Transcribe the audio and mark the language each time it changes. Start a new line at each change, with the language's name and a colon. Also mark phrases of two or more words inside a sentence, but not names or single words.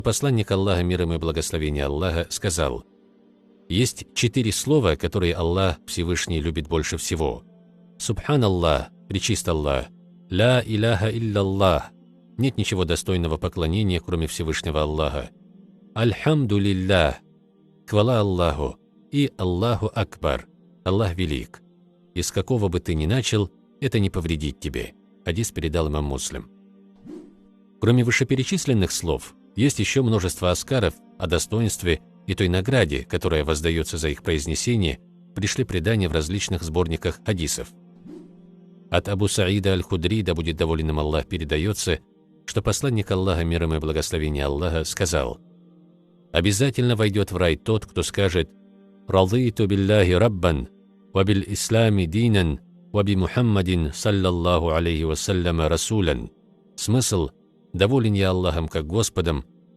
Russian: Посланник Аллаха, мир ему и благословение Аллаха, сказал: есть 4 слова, которые Аллах Всевышний любит больше всего.
Arabic: سبحان الله,
Russian: пречист Аллах,
Arabic: لا إله إلا الله,
Russian: нет ничего достойного поклонения, кроме Всевышнего Аллаха,
Arabic: الحمد لله,
Russian: хвала Аллаху, и
Arabic: الله أكبر,
Russian: Аллах велик. Из какого бы ты ни начал, это не повредит тебе. Хадис передал имам Муслим. Кроме вышеперечисленных слов, есть еще множество аскаров о достоинстве и той награде, которая воздается за их произнесение, пришли предания в различных сборниках хадисов. От Абу Саида аль-Худри, да будет доволен им Аллах, передается, что посланник Аллаха, мир ему и благословение Аллаха, сказал: обязательно войдет в рай тот, кто скажет:
Arabic: «رضيت بالله ربا وبالإسلام دينا وبمحمد صلى الله عليه وسلم رسولا».
Russian: Смысл: доволен я Аллахом как Господом,